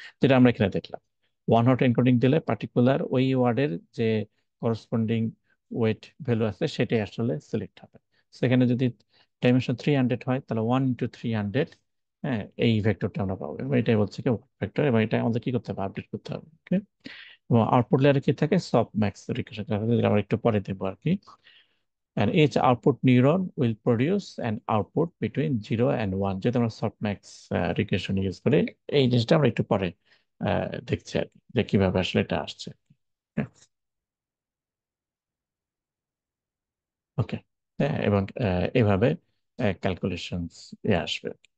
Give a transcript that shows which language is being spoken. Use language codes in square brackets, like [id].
[bn] যেটা আমরা এখানে দেখলাম, ওয়ান হট এনকোডিং দিলে পার্টিকুলার ওই ওয়ার্ডের যে করসপন্ডিং ওয়েট ভ্যালু আছে সেটাই আসলে সিলেক্ট হবে। সেখানে যদি ডাইমেনশন 300 হয়, তাহলে 1 into 300, হ্যাঁ, এই ভেক্টরটা আমরা পাবো, এবং এটাই বলছে কি ভেক্টর, এবং এটা আমাদের কি করতে হবে? আপডেট করতে হবে। ওকে। এবং আউটপুট লেয়ারে কি থাকে? সফট ম্যাক্স রিকার্শন, আমরা একটু পরে দেবো আর কি। [en] And each output neuron will produce an output between 0 and 1, [bn] যেহেতু আমরা সফটম্যাক্স রিগ্রেশন ইউজ করি। এই জিনিসটা আমরা একটু পরে দেখছি আর কি, যে কিভাবে আসলে এটা আসছে। ওকে। হ্যাঁ, এবং এভাবে ক্যালকুলেশন আসবে।